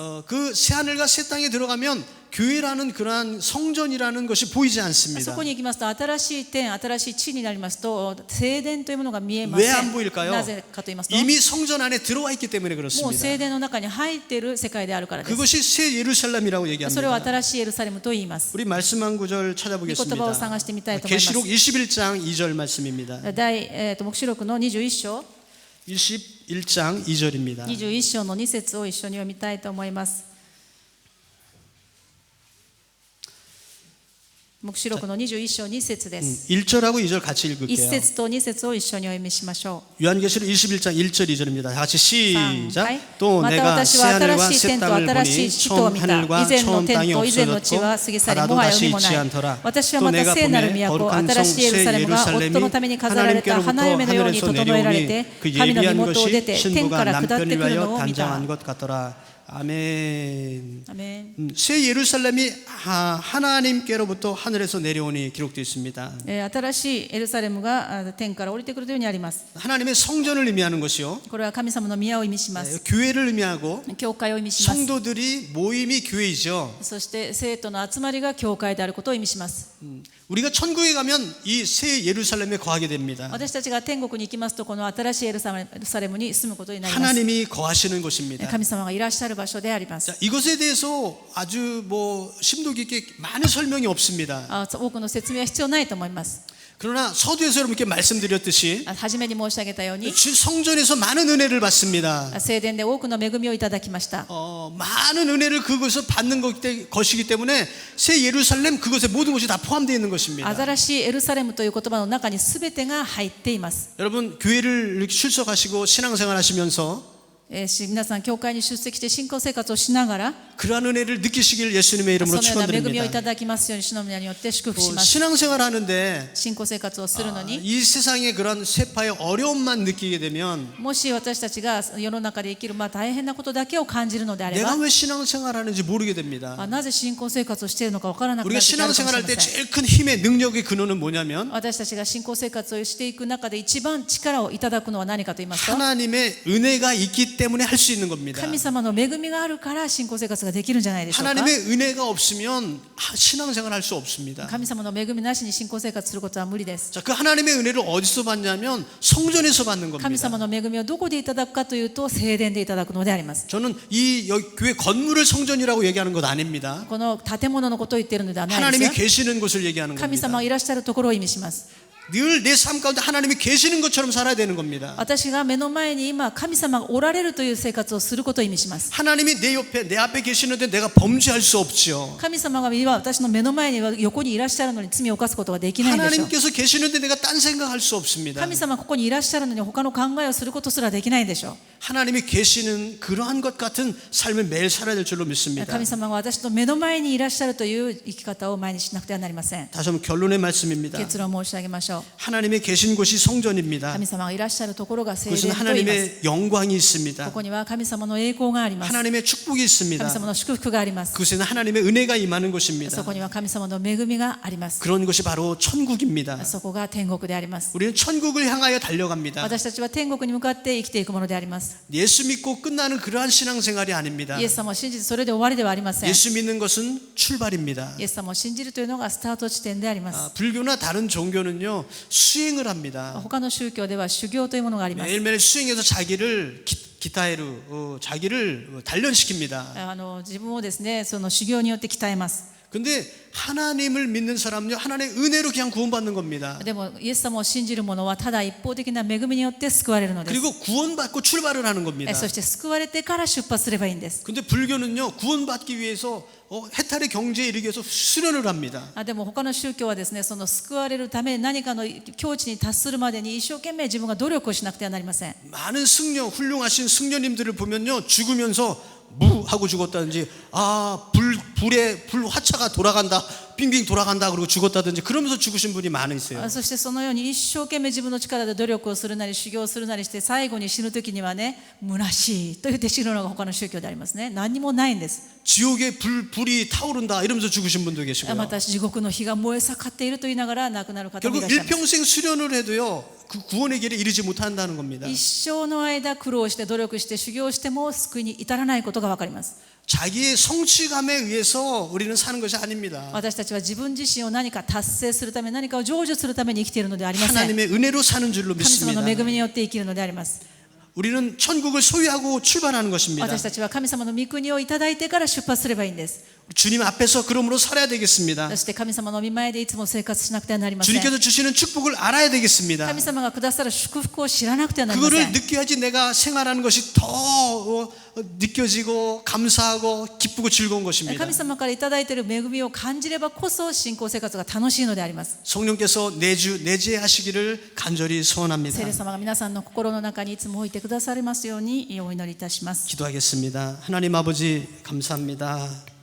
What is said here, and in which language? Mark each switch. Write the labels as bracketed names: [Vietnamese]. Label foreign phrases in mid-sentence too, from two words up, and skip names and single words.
[Korean] 그 새하늘과 새 땅에 들어가면 교회라는 그러한 성전이라는 것이 보이지 [Japanese] そ [Korean] 않습니다. [Japanese] こにきますと、新しい天、新しい地になりますと、聖殿というものが見えませ [Korean] 왜 [Japanese] ん。 [Korean] 안 보일까요? [Japanese] なぜかと言いますと、 [Korean] 이미 성전 안에 들어와 있기 때문에 [Japanese] もう [Korean] 그렇습니다. [Japanese] 聖殿の中に入っている世界であるからです。 [Korean] 그것이 새 예루살렘이라고 [Japanese] それを [Korean] 얘기합니다. [Japanese] 新しいエルサレムと言います。 [Korean] 우리 말씀 한 구절 [Japanese] 御言葉を [Korean] 찾아보겠습니다. [Japanese] 探してみたいと思います。 [Korean] 계시록 21장 2절 말씀입니다. [Japanese] 黙示録の21章 [Korean] 21장 2절입니다. [Japanese] 21 章の2節を一緒に読みたいと思います。黙示録の21章2節です。 [Korean] 1절하고 2절 같이 [Japanese] 1 [Korean] 읽을게요. [Japanese] 節と2節を一緒にお読みしましょう。 [Korean] 요한계시록 21장 1절 2절입니다. 다 같이 시작. [Japanese] はい [Korean] 또 [Japanese] また [Korean] 내가 [Japanese] 私 [Korean] 새 [Japanese] は [Korean] 하늘과 [Japanese] 新しい [Korean] 새 [Japanese] 天と [Korean] 땅을 [Japanese] 新し [Korean] 보니 [Japanese] い地とを [Korean] 처음 [Japanese] 見た。 [Korean] 하늘과 [Japanese] 以前の [Korean] 처음 [Japanese] 天 [Korean] 땅이 [Japanese] と以前の地 [Korean] 없어졌고 [Japanese] は過ぎ去り、 [Korean] 바다도 [Japanese] もはや [Korean] 다시 [Japanese] 海も [Korean] 있지 [Japanese] ない。 [Korean] 않더라. [Japanese] 私は [Korean] 또 [Japanese] また [Korean] 내가 [Japanese] 聖なる [Korean] 보매 [Japanese] 都、 [Korean] 거룩한 [Japanese] 新 [Korean] 성 [Japanese] しいエル [Korean] 새 [Japanese] サレムが夫 [Korean] 예루살렘이 [Japanese] のために飾られた [Korean] 하나님께로부터 [Japanese] 花嫁のように [Korean] 하늘에서 [Japanese] 整えられ [Korean] 내려오니 [Japanese] て、 [Korean] 그 [Japanese] 神の身 [Korean] 예비한 [Japanese] 元を出 [Korean] 것이 [Japanese] て、天 [Korean] 신부가 [Japanese] から下って [Korean] 남편을 [Japanese] くる [Korean] 위하여 [Japanese] のを見た。 [Korean] 단장한 것 같더라. 아멘. [Japanese] アメン。 [Korean] 새 예루살렘이 하나님께로부터 하늘에서 내려오니 기록되어 있습니다. [Japanese] 新しいエルサレムが天から降りてくるというようにあります。 [Korean] 하나님의 성전을 의미하는 것이요. [Japanese] これは神様の宮を意味します。 [Korean] 교회를 의미하고 [Japanese] 教会を意味します。 [Korean] 성도들이 모임이 교회이죠. [Japanese] そして生徒の集まりが教会であることを意味します。 [Korean] 우리가 천국에 가면 이 새 예루살렘에 거하게 됩니다. [Japanese] 私たちが天国に行きますと、この新しいエルサレムに住むことになります。 [Korean] 하나님이 거하시는 곳입니다. [Japanese] 神様がいらっしゃる場所であります。 [Korean] 자, 이것에 대해서 아주 심도 깊게 많은 설명이 없습니다. [Japanese] 多くの説明は必要ないと思います。 [Korean] 그러나 서두에서 여러분께 말씀드렸듯이 [Japanese] 初めに申し上げたように、 [Korean] 주 성전에서 많은 은혜를 받습니다. [Japanese] 聖殿で多くの恵みをいただきました。 [Korean] 많은 은혜를 그것을 받는 것이기 때문에 새 예루살렘 그것에 모든 것이 다 포함되어 있는 것입니다. [Japanese] 新しいエルサレムという言葉の中に全てが入っています。 [Korean] 여러분 교회를 이렇게 출석하시고 신앙생활 하시면서 [Japanese] 皆さん教会に出席して信仰生活をしながら、 [Korean] 그러한 은혜를 느끼시길 예수님의 [Japanese] そ [Korean] 이름으로 [Japanese] のような恵みをい [Korean] 축원드립니다. [Japanese] ただきますように主の皆によって祝福します。 [Korean] 신앙생활 하는데 [Japanese] 信仰生活をするのに、 [Korean] 이 세상의 그런 세파의 어려움만 느끼게 되면 [Japanese] もし私たちが世の中で生きる大変なことだけを感じるのであれ [Korean] 내가 [Japanese] ば、 [Korean] 왜 신앙생활 하는지 모르게 됩니다. [Japanese] なぜ信仰生活をしているのか分からなくな [Korean] 우리가 [Japanese] ってくるかもしれ [Korean] 신앙생활 [Japanese] ま [Korean] 할 때 [Japanese] せん。 [Korean] 제일 큰 힘의 능력의 근원은 뭐냐면 [Japanese] 私たちが信仰生活をしていく中で一番力をいただくのは何かと言いますと、 [Korean] 하나님의 은혜가 있기 때문에 할 수 있는 겁니다. [Japanese] 神様の恵みがあるから信仰生活ができるんじゃないでしょうか。 [Korean] 하나님의 은혜가 없으면 신앙생활 할 수 없습니다. [Japanese] 神様の恵みなしに信仰生活することは無理です。 [Korean] 자, 그 하나님의 은혜를 어디서 받냐면 성전에서 받는 [Japanese] 神 [Korean] 겁니다. [Japanese] 様の恵みをどこでいただくかというと、聖殿でいただくのであります。 [Korean] 저는 여기 교회 건물을 성전이라고 얘기하는 것 아닙니다. [Japanese] この建物のことを言っているのではないです [Korean] 하나님이 [Japanese] よ。 [Korean] 계시는 곳을 얘기하는 [Japanese] 神 [Korean] 겁니다. [Japanese] 様がいらっしゃるところを意味します。 [Korean] 늘 내 삶 가운데 하나님이 계시는 것처럼 살아야 되는 겁니다. [Japanese] 私が目の前に今神様がおられるという生活をすることを意味します。 [Korean] 하나님이 내 옆에 내 앞에 계시는데 내가 범죄할 수 없죠. [Japanese] 神様が私の目の前には横にいらっしゃるのに罪を犯すことができないでしょう。 [Korean] 하나님께서 계시는데 내가 딴 생각할 수 없습니다. [Japanese] 神様がここにいらっしゃるのに他の考えをすることすらできないでしょう。 [Korean] 하나님이 계시는 그러한 것 같은 삶을 매일 살아야 될 줄로 믿습니다. [Japanese] 神様が私の目の前にいらっしゃるという生き方を前にしなくてはなりません。 [Korean] 다시 한번 결론의 말씀입니다. [Japanese] 結論を申し上げましょう。 [Korean] 하나님의 계신 곳이 성전입니다. [Japanese] 神様がいらっしゃるところが聖 [Korean] 그것은 [Japanese] 殿と言います。 [Korean] 하나님의 영광이 [Japanese] こ [Korean] 있습니다. [Japanese] こには神様の栄光があります。 [Korean] 하나님의 축복이 [Japanese] 神 [Korean] 있습니다. [Japanese] 様の祝福があります。 [Korean] 그것에는 하나님의 은혜가 임하는 [Japanese] そ [Korean] 곳입니다. [Japanese] こには神様の恵みがあります。 [Korean] 그런 곳이 바로 천국입니다. [Japanese] そこが天国であります。 [Korean] 우리는 천국을 향하여 달려갑니다. [Japanese] 私たちは天国に向かって生きていくものであります。 [Korean] 예수 믿고 끝나는 그러한 신앙생활이 아닙니다. [Japanese] イエス様を信じてそれで終わりではありません。イ [Korean] 예수 믿는 것은 출발입니다. [Japanese] エス様を信じるというのがスタート地点であります。 [Korean] 불교나 다른 종교는요 수행을 합니다. [Japanese] 他の宗教では修行というものがあります。 [Korean] 매일매일 수행해서 자기를 기타에로 자기를 단련시킵니다. [Japanese] 自分をですね、その修行によって鍛えます。 [Korean] 근데 하나님을 믿는 사람은요 하나님의 은혜로 그냥 구원받는 겁니다. [Japanese] でもイエス様を信じる者はただ一方的な恵みによって救われるのです。 [Korean] 그리고 구원받고 출발을 하는 겁니다. [Japanese] そして救われてから出発すればいいんです。 [Korean] 근데 불교는요 구원받기 위해서 해탈의 경지에 이르기 위해서 수련을 합니다. [Japanese] でも他の宗教はですね、その救われるために何かの境地に達するまでに一生懸命自分が努力をしなくてはなりません。 [Korean] 많은 훌륭하신 승려님들을 보면요 죽으면서 무 하고 죽었다든지 불 화차가 돌아간다 빙빙 돌아간다 그러고 죽었다든지 그러면서 죽으신 분이 많으세요. [Japanese] そしてそのように一生懸命自分の力で努力をするなり修行をするなりして最後に死ぬ時にはね、虚しいと言って死ぬのが他の宗教でありますね。何もないんです。 [Korean] 지옥에 불이 타오른다 이러면서 죽으신 분도 계시고요. [Japanese] また地獄の火が燃え盛っていると言いながら亡くなる方もい [Korean] 결국 [Japanese] らっしゃいます。 [Korean] 일평생 수련을 해도요 그 구원의 길에 이르지 못한다는 겁니다. [Japanese] 一生の間苦労して努力して修行しても救いに至らないことが分かります。 [Korean] 자기의 성취감에 의해서 우리는 사는 것이 아닙니다. [Japanese] 私たちは自分自身を何か達成するため、何かを成就するために生きているのではありません。 [Korean] 하나님의 은혜로 사는 줄로 [Japanese] 神様 [Korean] 믿습니다. [Japanese] の恵みによって生きるのであります。 [Korean] 우리는 천국을 소유하고 출발하는 것입니다. [Japanese] 私たちは神様の御国をいただいてから出発すればいいんです。 [Korean] 주님 앞에서 그러므로 살아야 되겠습니다. [Japanese] そして神様の御前でいつも生活しなくてはなりません。 [Korean] 주님께서 주시는 축복을 알아야 되겠습니다. [Japanese] 神様がくださる祝福を知らなくてはなりませ [Korean] 그거를 [Japanese] ん。 [Korean] 느껴야지 내가 생활하는 것이 더 느껴지고 감사하고 기쁘고 즐거운 것입니다. [Japanese] 神様からいただいている恵みを感じればこそ信仰生活が楽しいのであります。 [Korean] 성령께서 내주하시기를 간절히 소원합니다. [Japanese] 聖霊様が皆さんの心の中にいつも置いてくださりますようにお祈りいたします。 [Korean] 기도하겠습니다. 하나님 아버지 감사합니다.